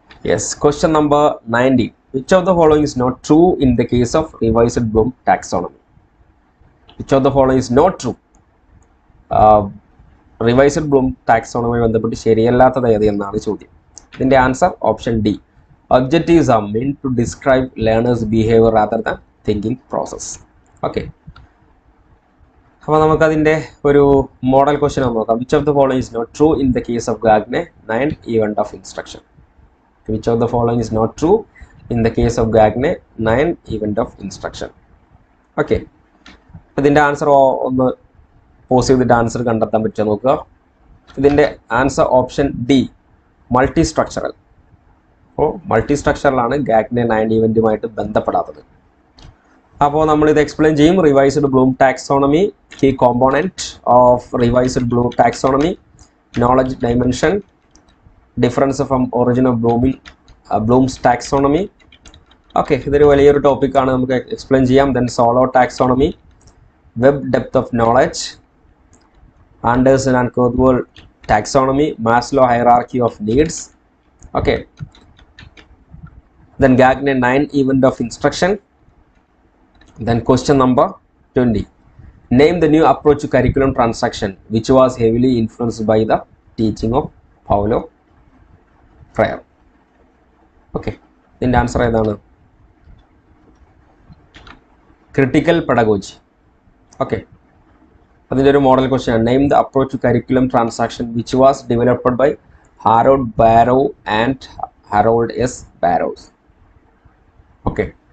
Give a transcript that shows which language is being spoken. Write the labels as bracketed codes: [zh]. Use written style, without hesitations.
[en] Yes, question number 19, which of the following is not true in the case of revised Bloom taxonomy? Which of the following is not true? [ml] Revised Bloom taxonomy ബന്ധപ്പെട്ട് ശരിയല്ലാത്തത് ഏത് എന്നാണ് ചോദ്യം. ഇതിൻ്റെ answer option D. [en] Objectives are meant to describe learners' behavior rather than thinking process. [ml] Okay, അപ്പോൾ നമുക്കതിൻ്റെ ഒരു model question നോക്കാം. [en] Which of the following is not true in the case of Gagne 9 event of instruction? Which of the following is not true in the case of Gagne 9 event of instruction? [ml] Okay, ഇതിൻ്റെ answer ഒന്ന് pose ചെയ്തിട്ട് answer കണ്ടെത്താൻ പറ്റുമോ നോക്കുക. ഇതിൻ്റെ answer option D, multi structural. അപ്പോൾ multi സ്ട്രക്ചറലാണ് Gagne 9 ഇവൻറ്റുമായിട്ട് ബന്ധപ്പെടാത്തത്. അപ്പോൾ നമ്മളിത് എക്സ്പ്ലെയിൻ ചെയ്യും. [en] Revised Bloom taxonomy, key component of revised Bloom taxonomy, knowledge dimension, difference from origin of Bloom's taxonomy. Okay, [ml] ഇതൊരു വലിയൊരു ടോപ്പിക്കാണ്, നമുക്ക് എക്സ്പ്ലെയിൻ ചെയ്യാം. [en] Then SOLO taxonomy, Webb depth of knowledge, Anderson and Krathwohl taxonomy, Maslow hierarchy of needs. Okay, [ml] then Gagne 9 [en] event of instruction. Then question number 20, name the new approach to curriculum transaction which was heavily influenced by the teaching of Paulo Freire. [ml] Okay, ഇതിൻ്റെ answer ഏതാണ്? Critical pedagogy. Okay, അതിൻ്റെ ഒരു model question ആണ്. [en] Name the approach to curriculum transaction which was developed by Harold Barrow and Harold S Barrows. Okay,